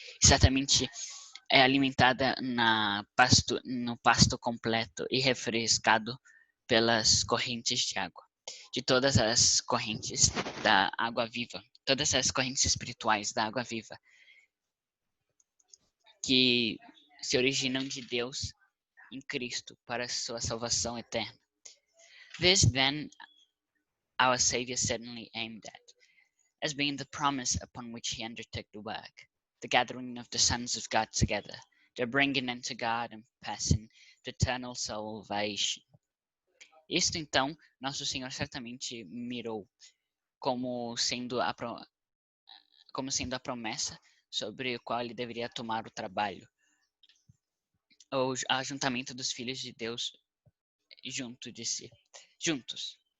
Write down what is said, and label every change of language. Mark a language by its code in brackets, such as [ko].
[pt] E certamente é alimentada no pasto completo e refrescado pelas correntes de água, de todas as correntes da água viva, todas as correntes espirituais da água viva, que se originam de Deus em Cristo para sua salvação eterna. [en] This then our Savior certainly aimed at, as being the promise upon which he undertook the work, the gathering of the sons of God together, the bringing into God and passing to eternal salvation. [pt] Isto então, nosso Senhor certamente mirou como sendo a promessa sobre o qual ele deveria tomar o trabalho, o ajuntamento dos filhos de Deus juntos.